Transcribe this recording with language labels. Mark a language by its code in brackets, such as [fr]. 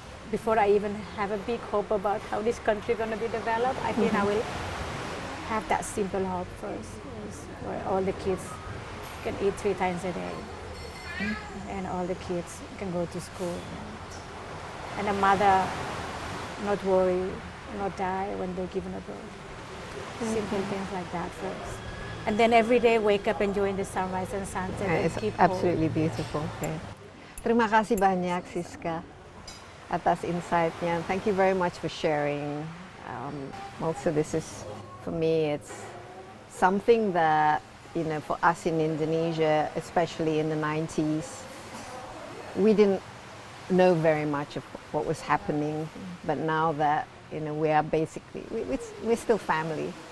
[en] Before I even have a big hope about how this country going to be developed, I think I will have that simple hope first, where all the kids can eat 3 times a day, and all the kids can go to school, and a mother not worry, not die when they're given a birth. Simple things like that first. And then every day wake up enjoying the sunrise and sunset and It's keep absolutely beautiful. Okay. [id] Terima kasih banyak, Siska, atas insight-nya. [en] Thank you very much for sharing. Also, this is, for me, it's something that, for us in Indonesia, especially in the 90s, we didn't know very much of what was happening, but now that we are basically, we're still family.